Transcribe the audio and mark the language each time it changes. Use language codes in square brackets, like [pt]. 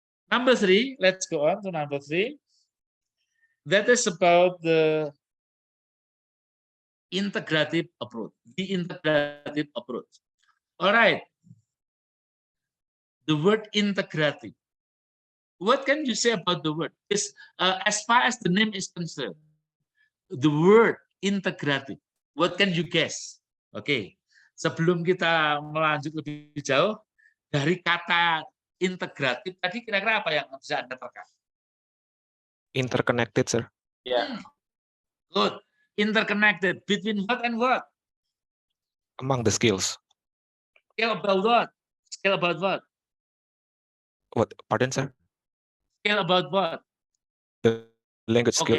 [en] Number 3, let's go on to number 3. That is about the integrative approach. The integrative approach. All right. The word integrative. What can you say about the word? As far as the name is concerned, the word integrative. What can you guess? [id] Oke, sebelum kita melanjut lebih jauh, dari kata integratif tadi kira-kira apa yang bisa Anda terka? [en] Interconnected, sir. Yeah. Good. Interconnected between what and what? Among the skills. Skill about what? Skill about what? What? Pardon, sir? Skill about what? The language skill